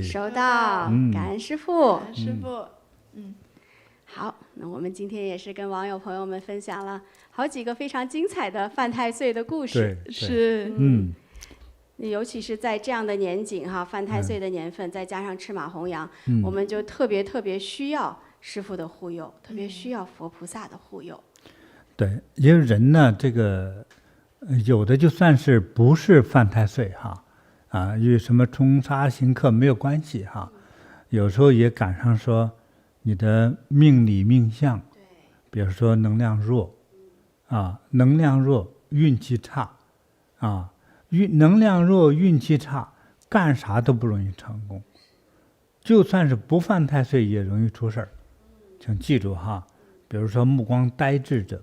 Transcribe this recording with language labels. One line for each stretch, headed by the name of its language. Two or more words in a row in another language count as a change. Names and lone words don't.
Chinese: 收到。感恩師父，好，那我們今天也是跟網友朋友們分享了好幾個非常精彩的犯太歲的故事。是，尤其是在這樣的年景哈，犯太歲的年份，再加上赤馬弘羊，我們就特別需要師父的護佑，特別需要佛菩薩的護佑。對，因為人呢，這個有的就算是不是犯太歲哈，與什麼沖殺刑剋沒有關係哈，有時候也趕上說你的命理命相，比如說能量弱，能量弱運氣差，能量弱運氣差，幹啥都不容易成功，就算是不犯太歲也容易出事兒，請記住哈，比如說目光呆滯者。